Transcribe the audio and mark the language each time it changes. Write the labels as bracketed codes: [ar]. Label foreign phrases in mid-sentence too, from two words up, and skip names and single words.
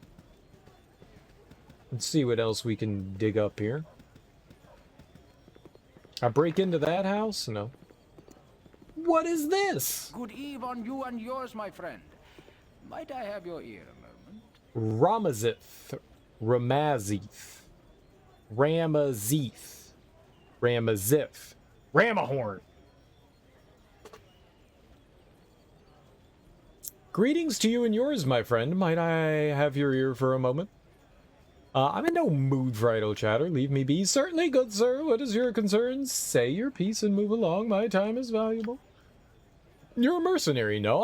[en] Let's see what else we can dig up here. I break into that house? No. What is this? Good eve on you and yours, my friend. Might I have your ear a moment? Ramazith. Ramazith. Ramazith. Ramazith. Ramahorn. Greetings to you and yours, my friend. Might I have your ear for a moment? I'm in no mood for idle chatter. Leave me be. Certainly, good sir. What is your concern? Say your piece and move along. My time is valuable. You're a mercenary, no?